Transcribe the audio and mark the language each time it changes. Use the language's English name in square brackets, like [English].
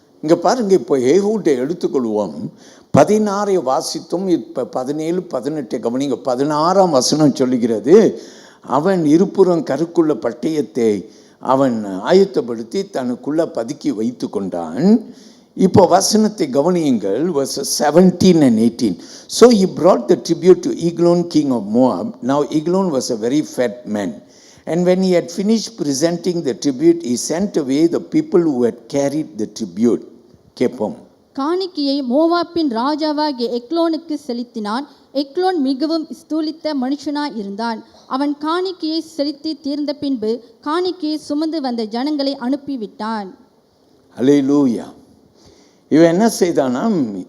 [Tamil] இங்கே பாருங்க, இப்போ ஏகூட்டை எடுத்துக்கொள்வோம். 16 வாசித்தும், இப்போ 17 18 கவனிங்க. 16ஆம் வசனம் சொல்லுகிறது, அவன் இருபுறம் கருக்குள்ள பட்டயத்தை அவன் ஆயத்தப்படுத்தி தனக்குள்ள பதுக்கி வைத்து கொண்டான். இப்போ வசனத்தை கவனியுங்கள். [English] verses 17 and 18. So he brought the tribute to Eglon, king of Moab. Now Eglon was a very fat man. And when he had finished presenting the tribute, he sent away the people who had carried the tribute. [Tamil] கேட்போம். காணிக்கையை மோவாப்பின் ராஜாவாகிய எக்லோனுக்கு செலுத்தினான். எக்லோன் மிகவும் ஸ்தூலித்த மனுஷனாய் இருந்தான். அவன் காணிக்கையை செலுத்தி தீர்ந்த பின்பு காணிக்கையை சுமந்து வந்த ஜனங்களை அனுப்பிவிட்டான். அல்லேலூயா. இவன் என்ன செய்தானாம்?